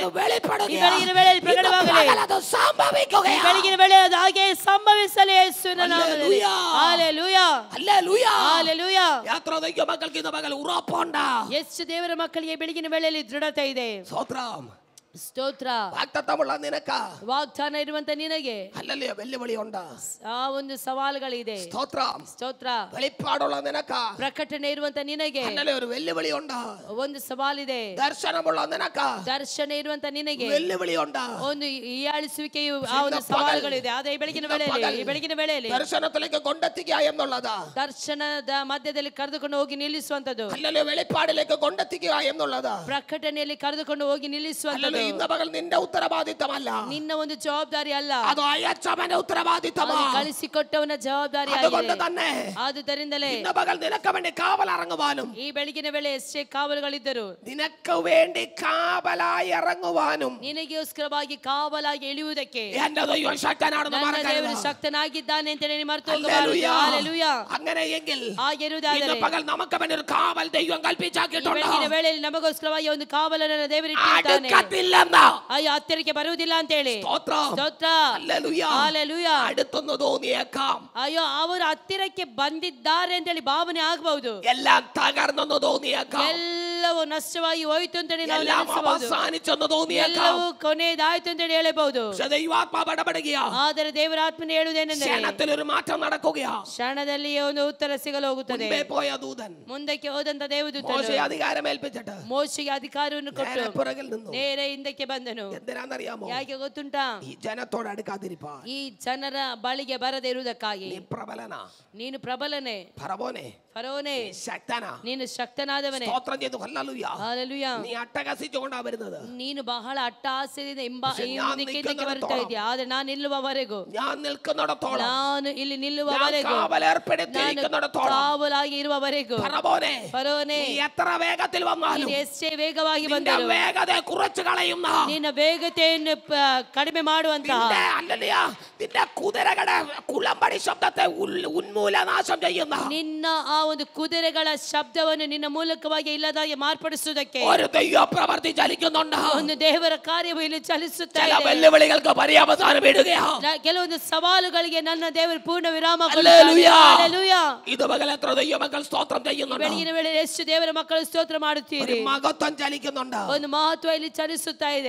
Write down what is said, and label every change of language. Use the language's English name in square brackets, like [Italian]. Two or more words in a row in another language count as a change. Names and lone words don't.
[Malayalam] വെളിപ്പെടുകയാ, [Kannada] ಈ ಬೆಳಗಿನ ವೇಳೆಯಲ್ಲಿ ಪ್ರಕಟವಾಗಲಿ, [Malayalam] അത് സംഭവിക്കുകയാ, [Kannada] ಈ ಬೆಳಗಿನ ವೇಳೆ ಅದು ಹಾಗೆ ಸಂಭವಿಸಲಿ ಯೇಸುವಿನ ನಾಮದಲ್ಲಿ. ಹಲ್ಲೆಲೂಯಾ, ಹಲ್ಲೆಲೂಯಾ, ಹಲ್ಲೆಲೂಯಾ. [Malayalam] എത്ര ദൈവ മക്കൾക്ക് ഇന്ന് പകല് ഉറപ്പുണ്ട്. [Kannada] ಎಷ್ಟು ದೇವರ ಮಕ್ಕಳಿಗೆ ಬೆಳಗಿನ ವೇಳೆಯಲ್ಲಿ ದೃಢತೆ ಇದೆ. ಸ್ತೋತ್ರ. ಸ್ತೋತ್ರ. [Malayalam] വാഗ്ദത്തമുള്ള നിനക്ക് [Kannada] ವಾಗ್ದಾನ ಇರುವಂತ ನಿನಗೆ [Malayalam] ഹല്ലേലൂയ വെല്ലുവിളിയുണ്ട്. [Kannada] ಆ ಒಂದು ಸವಾಲುಗಳಿದೆ. [Malayalam] സ്തോത്രം. [Kannada] ಸ್ತೋತ್ರ. [Malayalam] വെളിപ്പാടുള്ള നിനക്ക് [Kannada] ಪ್ರಕಟಣೆ ಇರುವಂತ ನಿನಗೆ [Malayalam] ഹല്ലേലൂയ ഒരു വെല്ലുവിളിയുണ്ട്. [Kannada] ಒಂದು ಸವಾಲಿದೆ. [Malayalam] ദർശനമുള്ള നിനക്ക് [Kannada] ದರ್ಶನ ಇರುವಂತ ನಿನಗೆ [Malayalam] വെല്ലുവിളിയുണ്ട്. [Kannada] ಒಂದು ಹೀಯಾಳಿಸುವಿಕೆಯು ಆ ಒಂದು ಸವಾಲುಗಳಿದೆ. ಆದ್ರೆ ಈ ಬೆಳಗಿನ ವೇಳೆಯಲ್ಲಿ [Malayalam] ദർശനത്തിലേക്ക് കൊണ്ടെത്തിക്കുക എന്നുള്ളത്, [Kannada] ದರ್ಶನದ ಮಧ್ಯದಲ್ಲಿ ಕರೆದುಕೊಂಡು ಹೋಗಿ ನಿಲ್ಲಿಸುವಂತದ್ದು, [Malayalam] ഹല്ലേലൂയ വെളിപ്പാടിലേക്ക് കൊണ്ടെത്തിക്കുക എന്നുള്ളത്, [Kannada] ಪ್ರಕಟಣೆಯಲ್ಲಿ ಕರೆದುಕೊಂಡು ಹೋಗಿ ನಿಲ್ಲಿಸುವಂತದ್ದು [Malayalam] ഇന്ന് പകൽ നിന്റെ ഉത്തരവാദിത്തമല്ല, [Kannada] ನಿನ್ನ ಒಂದು ಜವಾಬ್ದಾರಿ ಅಲ್ಲ, [Malayalam] അത് അയച്ചവന്റെ ഉത്തരവാദിത്തമാണ്. [Kannada] ಕಳಿಸಿಕೊಟ್ಟವನ ಜವಾಬ್ದಾರಿ [Malayalam] അതുകൊണ്ട് [Kannada] ಆಗಿದೆ. [Malayalam] തന്നെ [Kannada] ಆದುದರಿಂದಲೇ [Malayalam] ഇന്ന് പകൽ നിനക്ക് വേണ്ടി കാവലിറങ്ങുവാനും [Kannada] ಈ ಬೆಳಗಿನ ವೇಳೆ ಎಷ್ಟೇ ಕಾವಲುಗಳಿದ್ದರು [Malayalam] നിനക്ക് വേണ്ടി കാവലായി ഇറങ്ങുവാനും [Kannada] ನಿನಗೋಸ್ಕರವಾಗಿ ಕಾವಲಾಗಿ ಇಳಿಯುವುದಕ್ಕೆ [Malayalam] എന്റെ ദൈവം ശക്തനാണെന്ന് [Kannada] ನನ್ನ [Malayalam] മറക്കരുത്. [Kannada] ದೇವರು ಶಕ್ತನಾಗಿದ್ದಾನೆ ಅಂತ ಹೇಳಿ ಮರೆತು [Malayalam] ഹല്ലേലൂയ. [Kannada] ಹೋಗಬಾರದು. ಹಲ್ಲೆಲೂಯಾ. [Malayalam] അങ്ങനെയെങ്കിൽ [Kannada] ಆಗಿರುವುದಾದರೆ [Malayalam] ഇന്ന് പകൽ നമുക്ക് വേണ്ടി ഒരു കാവൽ ദൈവം [Kannada] ಈ [Malayalam] കൽപ്പിച്ചാക്കിയിട്ടുണ്ട്. [Kannada] ಬೆಳಗಿನ ವೇಳೆಯಲ್ಲಿ ನಮಗೋಸ್ಕರವಾಗಿ ಒಂದು ಕಾವಲನ್ನು ದೇವರು ಇಟ್ಟಿದ್ದಾನೆ. [Malayalam] അടുക്കത്തില്ലെന്ന്. [Kannada] ಅಯ್ಯೋ ಹತ್ತಿರಕ್ಕೆ ಬರುವುದಿಲ್ಲ ಅಂತ ಹೇಳಿ. [Malayalam] സ്തോത്രം. [Kannada] ಸ್ತೋತ್ರ. [Malayalam] ഹല്ലേലൂയ. [Kannada] ಹಲ್ಲೆಲೂಯಾ. [Malayalam] അടുത്തൊന്ന് തോന്നിയേക്കാം. [Kannada] ಅಯ್ಯೋ ಅವರು ಹತ್ತಿರಕ್ಕೆ ಬಂದಿದ್ದಾರೆ ಅಂತ ಹೇಳಿ ಭಾವನೆ ಆಗಬಹುದು. [Malayalam] എല്ലാം തകർന്നെന്ന് തോന്നിയേക്കാം. [Kannada] ಎಲ್ಲವೂ ನಷ್ಟವಾಗಿ ಹೋಯಿತು ಅಂತ ಹೇಳಿ ನಾವು [Malayalam] എല്ലാം [Kannada] ನೆನೆಸಬಹುದು. [Malayalam] അവസാനിച്ചെന്ന് തോന്നിയേക്കാം. [Kannada] ಎಲ್ಲವೂ ಕೊನೆಯದಾಯ್ತು ಅಂತ ಹೇಳಿ ಹೇಳಬಹುದು. [Malayalam] പക്ഷേ ദൈവാത്മാവ് ഇടപെടുകയാ. [Kannada] ಆದರೆ ದೇವರ ಆತ್ಮನೇ ಹೇಳುವುದೇನೆಂದರೆ [Malayalam] ക്ഷണത്തിൽ ഒരു മാറ്റം നടക്കുകയാ. [Kannada] ಕ್ಷಣದಲ್ಲಿಯೇ ಒಂದು ಉತ್ತರ ಸಿಗಲು ಹೋಗುತ್ತದೆ. [Malayalam] മുൻപേ പോയ ദൂതൻ [Kannada] ಮುಂದಕ್ಕೆ ಹೋದಂತ ದೇವದೂತನು [Malayalam] മോശയെ അധികാരം ഏൽപ്പിച്ചിട്ട് [Kannada] ಮೋಶೆಗೆ ಅಧಿಕಾರವನ್ನು ಕೊಟ್ಟು [Malayalam] നേരെ പുറകിൽ നിന്നു. [Kannada] ನೇರ ಹಿಂದಕ್ಕೆ ಬಂದನು. [Malayalam] എന്തിനാണെന്നറിയാമോ? [Kannada] ಯಾಕೆ ಗೊತ್ತುಂಟಾ? [Malayalam] ഈ ജനത്തോട് അടുക്കാതിരിപ്പാൻ. [Kannada] ಈ ಜನರ ಬಳಿಗೆ ಬರದೇ ಇರುವುದಕ್ಕಾಗಿ. [Malayalam] നീ പ്രബലനാ, [Kannada] ನೀನು ಪ್ರಬಲನೆ, [Malayalam] ഫറവോനെ, [Kannada] ಫರೋನೆ, [Malayalam] നീ ശക്തനാ. [Kannada] ನೀನು ಶಕ್ತನಾದವನೇ. [Malayalam] സ്തോത്രം ചെയ്തു. ഹല്ലേലൂയ. [Kannada] ಹಲ್ಲೆಲೂಯಾ. [Malayalam] നീ അട്ടഹസിച്ചുകൊണ്ടാ വരുന്നത്. [Kannada] ನೀನು ಬಹಳ ಅಟ್ಟಹಾಸ್ಯದಿಂದ [Malayalam] പക്ഷേ ഞാൻ [Kannada] ಹಿಂದಕ್ಕೆ ಬರ್ತಾ ಇದೆಯಾ. ಆದ್ರೆ ನಾನು ನಿಲ್ಲುವವರೆಗೂ, [Malayalam] ഞാൻ നിൽക്കുന്നിടത്തോളം, [Kannada] ನಾನು ಇಲ್ಲಿ [Malayalam] ഞാൻ [Kannada] ನಿಲ್ಲುವವರೆಗೂ, [Malayalam] കാവലേർപ്പെടുത്തിയിരിക്കുന്നിടത്തോളം, [Kannada] ಕಾವಲಾಗಿ ಇರುವವರೆಗೂ, [Malayalam] ഫറവോനെ, [Kannada] ಫರೋನೆ, [Malayalam] നീ എത്ര വേഗത്തിൽ വന്നാലും [Kannada] ನೀನು ಎಷ್ಟೇ ವೇಗವಾಗಿ [Malayalam] നിന്റെ [Kannada] ಬಂದರು [Malayalam] വേഗതയെ കുറച്ചു കളയുന്ന, [Kannada] ನಿನ್ನ ವೇಗತೆಯನ್ನು ಕಡಿಮೆ ಮಾಡುವಂತಹ, [Malayalam] നിന്റെ ഹല്ലേലൂയ, നിന്റെ കുതിരകളുടെ കുളമ്പടി ശബ്ദത്തെ ഉന്മൂലനാശം ചെയ്യുന്ന [Kannada] ನಿನ್ನ ಆ ಒಂದು ಕುದುರೆಗಳ ಶಬ್ದವನ್ನು ನಿನ್ನ ಮೂಲಕವಾಗಿ ಇಲ್ಲದಾಗಿ ಮಾರ್ಪಡಿಸುವುದಕ್ಕೆ [Malayalam] ഒരു ദൈവ പ്രവൃത്തി ചലിക്കുന്നുണ്ട്. [Kannada] ಒಂದು ದೇವರ ಕಾರ್ಯವು ಇಲ್ಲಿ ಚಲಿಸುತ್ತಾ [Malayalam] ചില [Kannada] ಇದೆ. [Malayalam] വെല്ലുവിളികൾക്ക് പര്യവസാനം ഇടുകയാ. [Kannada] ಕೆಲವೊಂದು ಸವಾಲುಗಳಿಗೆ ನನ್ನ ದೇವರು ಪೂರ್ಣ ವಿರಾಮ [Malayalam] ഹല്ലേലൂയ. [Kannada] ಹಲ್ಲೆಲೂಯಾ. [Malayalam] ഇത് പകൽ എത്ര ദൈവമക്കൾ സ്തോത്രം ചെയ്യുന്നുണ്ട്. [Kannada] ಬೆಳಗಿನ ವೇಳೆ ಎಷ್ಟು ದೇವರ ಮಕ್ಕಳು ಸ್ತೋತ್ರ [Malayalam] ഒരു [Kannada] ಮಾಡುತ್ತೀರಿ. [Malayalam] മഹത്വം ചലിക്കുന്നുണ്ട്. [Kannada] ಒಂದು ಮಹತ್ವ ಇಲ್ಲಿ ಚಲಿಸುತ್ತಾ ಇದೆ.